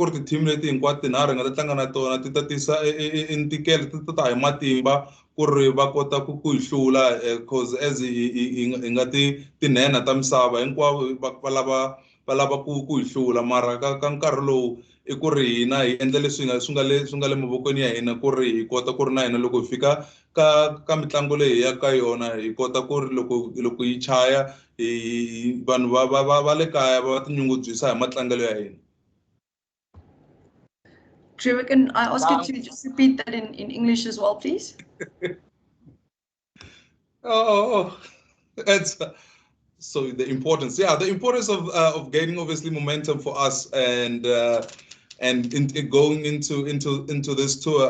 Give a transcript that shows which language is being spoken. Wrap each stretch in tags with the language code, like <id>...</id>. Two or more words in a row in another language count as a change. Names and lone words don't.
<ts>ri ti-team leti hinkwato tinharhu hi nga ta tlanga na tona ti ta tisa ntikelo ti ta hi matimba ku ri va kota ku hi hlula</ts> <en>cause as</en> <ts>hi nga tinhenha ta misava hinkwavo va lava ku hi hlula mara ka nkarhi lowu i ku ri hina hi endla leswi swi nga le mavokweni ya hina ku ri hi kota ku ri na hina loko hi fika ka mitlangu leyi hi ya ka yona hi kota ku ri loko yi chaya vanhu va le kaya va tinyungubyisa hi matlangelo ya hina.</ts> <en>Trevor, can I ask you to just repeat that in English as well, please? That's so the importance. Yeah, the importance of gaining obviously momentum for us and going into this tour.</en>